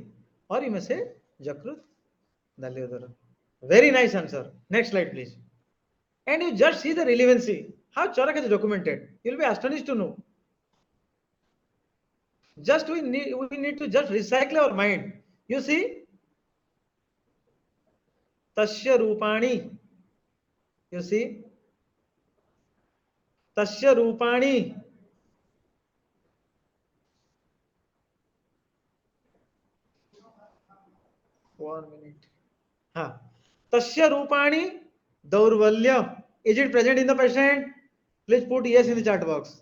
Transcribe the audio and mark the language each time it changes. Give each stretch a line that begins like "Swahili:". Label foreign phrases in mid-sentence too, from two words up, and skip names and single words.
English: Or you may say
Sanskrit: Jakrut Dalyodara.
English: Very nice answer. Next slide, please. And you just see the relevancy. How Charak has documented. You'll be astonished to know. Just we need to just recycle our mind. You see,
Sanskrit: Tasya Rupani.
English: You see,
Sanskrit: Tasya Rupani.
English: One minute. Huh.
Sanskrit: Tasya Rupani Daurvalya.
English: Is it present in the patient? Please put yes in the chat box.